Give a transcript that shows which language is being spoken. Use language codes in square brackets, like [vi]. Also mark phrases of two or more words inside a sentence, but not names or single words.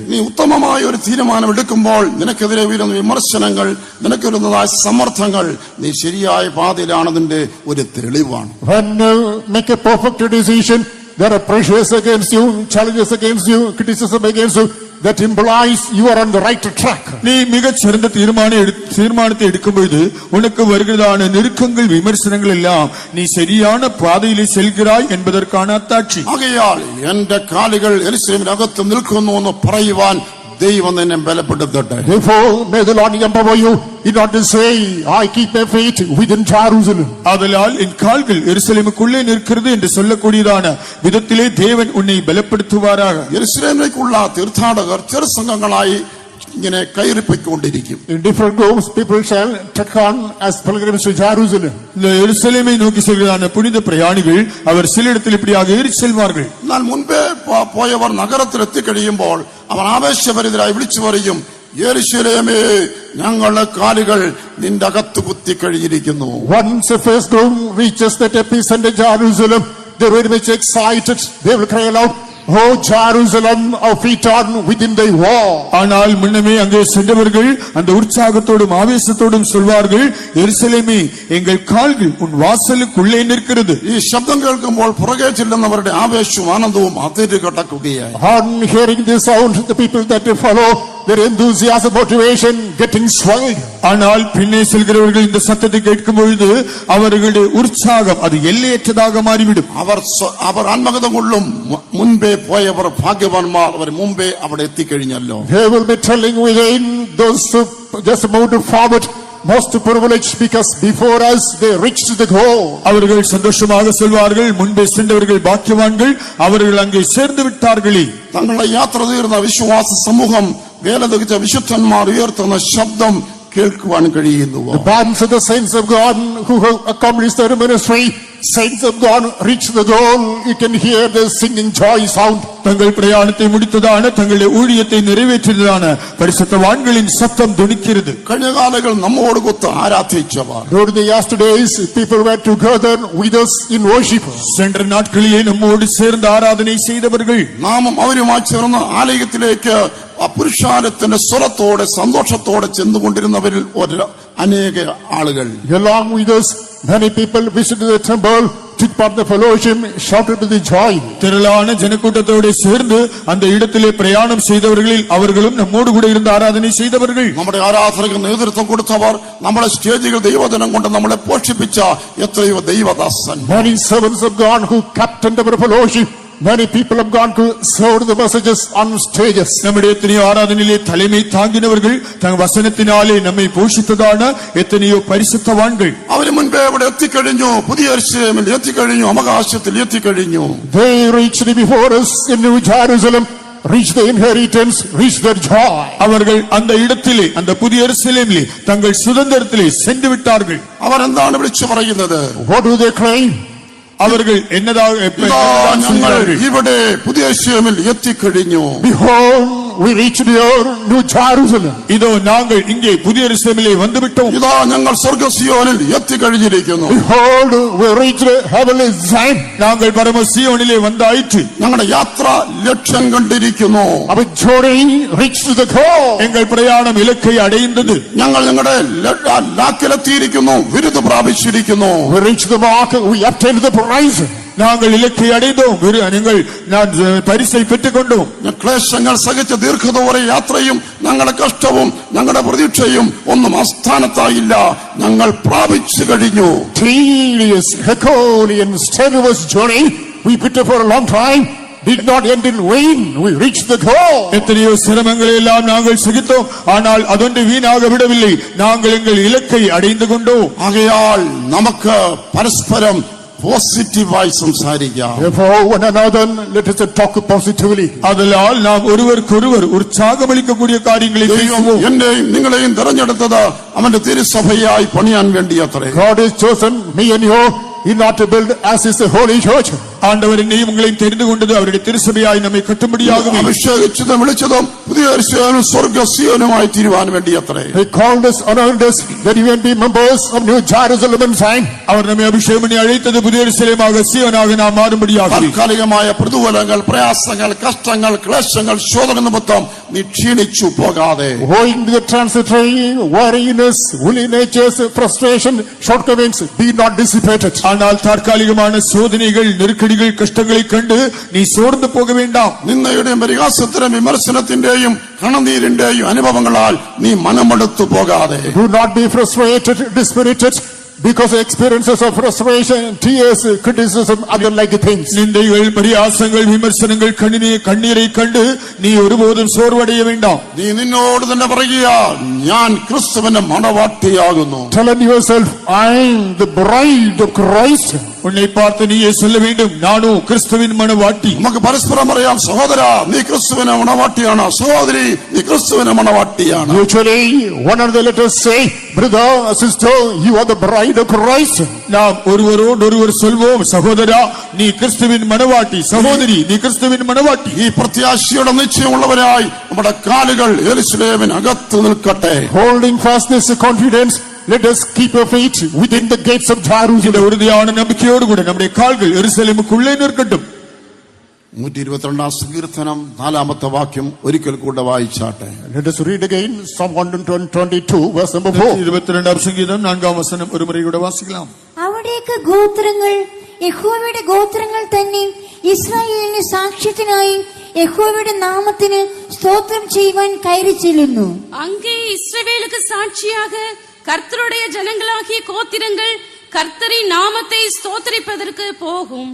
[ml] നീ ഉത്തമമായ ഒരു തീരുമാനം എടുക്കുമ്പോൾ നിനക്കെതിരെ ഉയരുന്ന വിമർശനങ്ങൾ, നിനക്ക് വരുന്നതായ സമ്മർദ്ദങ്ങൾ നീ ശരിയായ പാതയിലാണെന്നതിന്റെ ഒരു തെളിവാണ്. [en] When you make a perfect decision, there are pressures against you, challenges against you, criticism against you. That implies you are on the right track. [ta] நீ மிகச் சிறந்த தீர்மானத்தை எடுக்கும் பொழுது உனக்கு வருகிறதான நெருக்கங்கள் விமர்சனங்கள் எல்லாம் நீ சரியான பாதையிலே செல்கிறாய் என்பதற்கான அத்தாட்சி. [ml] ആകയാൽ എന്റെ കാലുകൾ യെരൂശലേമിനകത്ത് നിൽക്കുന്നു എന്ന് പറയുവാൻ ദൈവം നിന്നെ ബലപ്പെടുത്തട്ടെ. [en] Therefore, may the Lord empower you in order to say, I keep my feet within Jerusalem. [ta] ஆதலால் என் கால்கள் எருசலேமுக்குள்ளே நிற்கிறது என்று சொல்லக்கூடியதான விதத்திலே தேவன் உன்னை பலப்படுத்துவாராக. [ml] യെരൂശലേമിലേക്കുള്ള തീർത്ഥാടകർ ചെറുസംഘങ്ങളായി ഇങ്ങനെ കയറിപ്പോയിക്കൊണ്ടിരിക്കും. [en] In different groups, people shall trek on as pilgrims to Jerusalem. [ta] இந்த எருசலேமை நோக்கி செல்கிறதான புனித பிரயாணிகள் அவர் சில இடத்தில் இப்படியாக ஏறி செல்வார்கள். [ml] എന്നാൽ മുൻപേ പോയവർ നഗരത്തിൽ എത്തിക്കഴിയുമ്പോൾ അവൻ ആവേശഭരിതരായി വിളിച്ചു പറയും, യെരൂശലേമേ, ഞങ്ങളുടെ കാലുകൾ നിന്റെ അകത്ത് കുത്തിക്കഴിഞ്ഞിരിക്കുന്നു. [en] Once the first group reaches that epicenter Jerusalem, they are very much excited. They will cry aloud, Oh Jerusalem, our feet are within thy wall. [ta] ஆனால் முன்னமே அங்கே சென்றவர்கள் அந்த உற்சாகத்தோடும் ஆவேசத்தோடும் சொல்வார்கள், எருசலேமே, எங்கள் கால்கள் உன் வாசலுக்குள்ளே நிற்கிறது. [ml] ഈ ശബ്ദം കേൾക്കുമ്പോൾ പുറകെ ചെല്ലുന്നവരുടെ ആവേശവും ആനന്ദവും അതിര് കടക്കുകയായി. [en] On hearing this sound, the people that follow, their enthusiasm, motivation getting swelled. [ta] ஆனால் பின்னே செல்கிறவர்கள் இந்த சத்தத்தை கேட்கும் பொழுது அவர்களுடைய உற்சாகம் அது எல்லையற்றதாக மாறிவிடும். [ml] അവർ ആത്മഗതം കൊള്ളും, മുൻപേ പോയവർ ഭാഗ്യവാന്മാർ, അവർ മുമ്പേ അവിടെ എത്തിക്കഴിഞ്ഞല്ലോ. [en] They will be telling within those who just moved forward, most privileged, because before us they reached the goal. [ta] அவர்கள் சந்தோஷமாக சொல்வார்கள், முன்பே சென்றவர்கள் பாக்கியவான்கள், அவர்கள் அங்கே சேர்ந்து விட்டார்களே. [ml] തങ്ങളുടെ യാത്ര തീർന്ന വിശ്വാസ സമൂഹം വേല തികച്ച വിശുദ്ധന്മാർ ഉയർത്തുന്ന ശബ്ദം കേൾക്കുവാൻ കഴിയുന്നു. [en] The bands of the saints of God who have accomplished their ministry, saints of God reach the goal. You can hear the singing joy sound. [ta] தங்கள் பிரயாணத்தை முடித்ததான தங்களுடைய ஊழியத்தை நிறைவேற்றியதான பரிசுத்தவான்களின் சத்தம் துணிக்கிறது. [ml] കഴിഞ്ഞ കാലങ്ങൾ നമ്മോട് കൊത്ത് ആരാധിച്ചവർ, [en] During the yesterdays, people were together with us in worship. [ta] சென்ற நாட்களிலே நம்மோடு சேர்ந்து ஆராதனை செய்தவர்கள், [ml] നാമും അവരുമായി ചേർന്ന് ആലയത്തിലേക്ക് പുരുഷാരത്തിന്റെ സ്വരത്തോടെ സന്തോഷത്തോടെ ചെന്നുകൊണ്ടിരുന്നവരിൽ അനേക ആളുകൾ. [en] Along with us, many people visited the temple, took part in the fellowship, shouted with joy. [ta] திரளான ஜனக்கூட்டத்தோடு சேர்ந்து அந்த இடத்திலே பிரயாணம் செய்தவர்களில் அவர்களும் நம்மோடு கூட இருந்து ஆராதனை செய்தவர்கள். [ml] നമ്മുടെ ആരാധനയ്ക്ക് നേതൃത്വം കൊടുത്തവർ, നമ്മുടെ സ്റ്റേജുകൾ ദൈവദിനം കൊണ്ട് നമ്മളെ പോഷിപ്പിച്ച എത്രയോ ദൈവദാസൻ. [en] Many servants of God who captained our fellowship. Many people have gone to serve the messages on stages. [ta] நம்முடைய எத்தனையோ ஆராதனையிலே தலைமை தாங்கினவர்கள், தங்கள் வசனத்தினாலே நம்மை போஷித்ததான எத்தனையோ பரிசுத்தவான்கள். [ml] അവര് മുൻപേ അവിടെ എത്തിക്കഴിഞ്ഞു, പുതിയ യെരൂശലേമിൽ എത്തിക്കഴിഞ്ഞു, അവകാശത്തിൽ എത്തിക്കഴിഞ്ഞു. [en] They reached before us in New Jerusalem, reach the inheritance, reach their joy. [ta] அவர்கள் அந்த இடத்திலே, அந்த புதிய எருசலேமிலே தங்கள் சுதந்திரத்திலே சென்று விட்டார்கள். [ml] അവരെന്താണ് വിളിച്ചു പറയുന്നത്? [en] What do they claim? [ta] அவர்கள் என்னதாக [ml] ഞങ്ങൾ ഇവിടെ പുതിയ യെരൂശലേമിൽ എത്തിക്കഴിഞ്ഞു. [en] Behold, we reached your New Jerusalem. [ta] இதோ நாங்கள் இங்கே புதிய எருசலேமிலே வந்துவிட்டோம். [ml] ഇതാ ഞങ്ങൾ സ്വർഗ്ഗസിയോനിൽ എത്തിക്കഴിഞ്ഞിരിക്കുന്നു. [en] Behold, we reached heavenly Zion. [ta] நாங்கள் பரம சீயோனிலே வந்தாயிற்று. [ml] ഞങ്ങളുടെ യാത്ര ലക്ഷ്യം കണ്ടിരിക്കുന്നു. [en] Our journey reached the goal. [ta] எங்கள் பிரயாணம் இலக்கை அடைந்தது. [ml] ഞങ്ങൾ ഞങ്ങളുടെ ലാക്കിലെത്തിയിരിക്കുന്നു, വിരുദ് പ്രാപിച്ചിരിക്കുന്നു. [en] We reached the mark, we obtained the prize. [ta] நாங்கள் இலக்கை அடைந்தோம், நான் பரிசை பெற்றுக் கொண்டோம். [ml] ക്ലേശങ്ങൾ സഹിച്ച ദീർഘദൂര യാത്രയും ഞങ്ങളുടെ കഷ്ടവും ഞങ്ങളുടെ പ്രതീക്ഷയും ഒന്നും അസ്ഥാനത്തായില്ല. ഞങ്ങൾ പ്രാപിച്ചു കഴിഞ്ഞു. [en] Tedious, Herculean, strenuous journey we put up for a long time did not end in vain. We reached the goal. [ta] எத்தனையோ சிரமங்களை எல்லாம் நாங்கள் சகித்தோம், ஆனால் அதொன்று வீணாக விடவில்லை. நாங்கள் எங்கள் இலக்கை அடைந்து கொண்டோம். [ml] ആകയാൽ നമുക്ക് പരസ്പരം പോസിറ്റീവായി സംസാരിക്കാം. [en] Therefore, one another, let us talk positively. [ta] அதனால் நாம் ஒருவருக்கொருவர் உற்சாகமளிக்கக்கூடிய காரியங்களை [ml] ദൈവം [ta] பேசுவோம். [ml] എന്നെയും നിങ്ങളെയും തെരഞ്ഞെടുത്തത് അവന്റെ തിരുസഭയായി പണിയാൻ വേണ്ടിയത്രേ. [en] God has chosen me and you in order to build as is the holy church. [ta] ஆண்டவர் என்னையும் உங்களையும் தெரிந்து கொண்டது அவருடைய திருசபையாய் நம்மை கட்டும்படியாகவே. [ml] അഭിഷേകിച്ചതും വിളിച്ചതും പുതിയ യെരൂശലേമും സ്വർഗ്ഗസിയോനുമായി തീരുവാൻ വേണ്ടിയത്രേ. [en] He called us, honored us, that we may be members of New Jerusalem and Zion. [ta] அவர் நம்மை அபிஷேகம் பண்ணி அழைத்தது புதிய எருசலேமாக சீயோனாக நாம் மாறும்படியாக. [ml] താൽക്കാലികമായ പ്രതികൂലങ്ങൾ, പ്രയാസങ്ങൾ, കഷ്ടങ്ങൾ, ക്ലേശങ്ങൾ, ശോധന നിമിത്തം നീ ക്ഷീണിച്ചു പോകാതെ, [en] Owing to the transitory weariness, woolly natures, frustration, shortcomings, be not dissipated. [ta] ஆனால் தற்காலிகமான சோதனைகள், நெருக்கடிகள், கஷ்டங்களை கண்டு நீ சோர்ந்து போக வேண்டாம். [ml] നിന്ദയുടെയും പരിഹാസത്തിന്റെയും വിമർശനത്തിന്റെയും കണ്ണുനീരിന്റെയും അനുഭവങ്ങളാൽ നീ മനമെടുത്തു പോകാതെ, [en] Do not be frustrated, dispirited, because of experiences of frustration, tears, criticism, other like things. [ta] நிந்தைகள், பரியாசங்கள், விமர்சனங்கள், கண்ணீரை கண்டு நீ ஒருபோதும் சோர்வடைய வேண்டாம். [ml] നീ നിന്നോട് തന്നെ പറയുക, ഞാൻ ക്രിസ്തുവിന്റെ മണവാട്ടിയാകുന്നു. [en] Telling yourself, I am the bride of Christ. [ta] உன்னை பார்த்து நீயே சொல்ல வேண்டும், நானும் கிறிஸ்துவின் மணவாட்டி. [ml] നമുക്ക് പരസ്പരം പറയാം, സഹോദര നീ ക്രിസ്തുവിന്റെ മണവാട്ടിയാണ്, സഹോദരി നീ ക്രിസ്തുവിന്റെ മണവാട്ടിയാണ്. [en] Mutually, one another let us say, brother, sister, you are the bride of Christ. [ta] நாம் ஒருவரோடு ஒருவர் சொல்வோம், சகோதரா நீ கிறிஸ்துவின் மணவாட்டி, சகோதரி நீ கிறிஸ்துவின் மணவாட்டி. [ml] ഈ പ്രത്യാശയുടെ നിശ്ചയമുള്ളവരായി നമ്മുടെ കാലുകൾ യെരൂശലേമിനകത്ത് നിൽക്കട്ടെ. [en] Holding fast this confidence, let us keep our feet within the gates of [ta] இந்த [en] Jerusalem. [ta] உறுதியான நம்பிக்கையோடு கூட நம்முடைய கால்கள் எருசலேமுக்குள்ளே நிற்கட்டும். [ml] 122 സങ്കീർത്തനം 4-ാമത്തെ വാക്യം ഒരിക്കൽ കൂടെ വായിച്ചാട്ടെ. [en] Let us read again Psalm 122 verse number 4. [ta] 22 சங்கீதம் 4 வசனம் ஒரு முறை கூட வாசிக்கலாம். [ml] അവിടേക്ക് ഗോത്രങ്ങൾ യഹോവയുടെ ഗോത്രങ്ങൾ തന്നെ ഇസ്രായേലിന് സാക്ഷ്യത്തിനായി യഹോവയുടെ നാമത്തിന് സ്തോത്രം ചെയ്യുവാൻ കയറി ചെല്ലുന്നു. [ta] அங்கே இஸ்ரவேலுக்கு சாட்சியாக கர்த்தருடைய ஜனங்களாகிய கோத்திரங்கள் கர்த்தரின் நாமத்தை ஸ்தோத்திரிப்பதற்கு போகும்.